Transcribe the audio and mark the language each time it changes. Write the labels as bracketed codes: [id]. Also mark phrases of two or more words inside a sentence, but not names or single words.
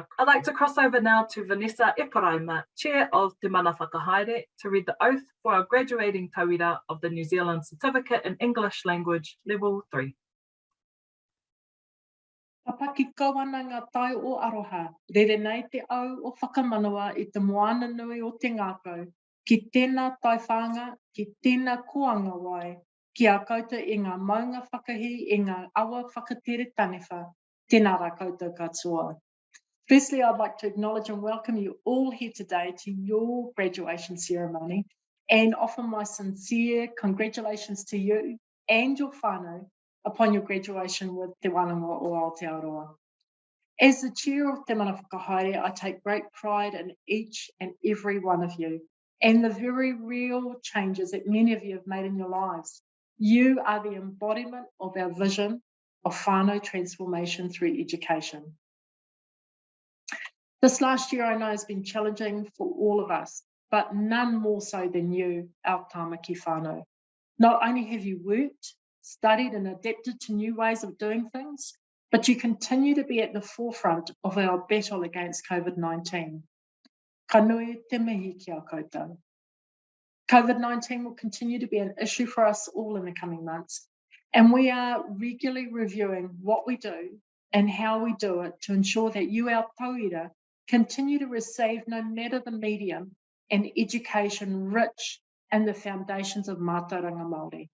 [en] I'd like to cross over now to Vanessa Eparaima, Chair of Te Mana Whakahaere, to read the oath for our graduating tauira of the New Zealand Certificate in English Language, Level 3. [mi] Papa ki kawana ngā tai o aroha, rere nei te au o whakamanawa I te moana nui o te ngākau, ki tēnā tai whanga, ki tēnā koanga wai, ki a koutou I ngā maunga whakahi, I ngā awa whakatere taniwha, tēnā rā koutou katoa. [en] Firstly, I'd like to acknowledge and welcome you all here today to your graduation ceremony and offer my sincere congratulations to you and your whānau upon your graduation with Te Wānanga o Aotearoa. As the chair of Te Mana Whakahaere, I take great pride in each and every one of you and the very real changes that many of you have made in your lives. You are the embodiment of our vision of whānau transformation through education. This last year I know has been challenging for all of us, but none more so than you, our tāmaki whānau. Not only have you worked, studied and adapted to new ways of doing things, but you continue to be at the forefront of our battle against COVID-19. [mi] Ka nui te mihi ki a koutou. [en] COVID-19 will continue to be an issue for us all in the coming months, and we are regularly reviewing what we do and how we do it to ensure that you, our tauira, continue to receive, no matter the medium, an education rich in the foundations of [mi] mātauranga Māori.